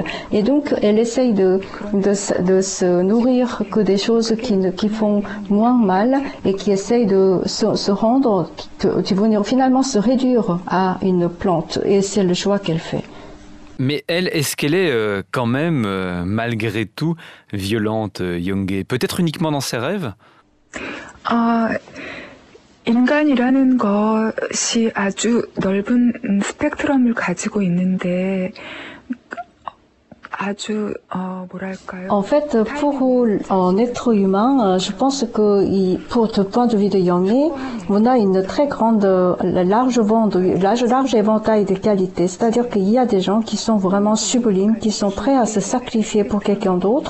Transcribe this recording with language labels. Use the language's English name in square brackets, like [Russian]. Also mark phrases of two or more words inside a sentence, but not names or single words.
[French] Et donc elle essaye de se nourrir que des choses qui font moins mal et qui essayent de se rendre, finalement se réduire à une plante. Et c'est le choix qu'elle fait. Mais elle, est-ce qu'elle est quand même, malgré tout, violente, Young? Peut-être uniquement dans ses rêves? [Korean] 인간이라는 것이 아주 넓은 스펙트럼을 가지고 있는데 [French] En fait, pour un être humain, je pense que pour le point de vue de Jung, on a une très large éventail de qualités. C'est-à-dire qu'il y a des gens qui sont vraiment sublimes, qui sont prêts à se sacrifier pour quelqu'un d'autre.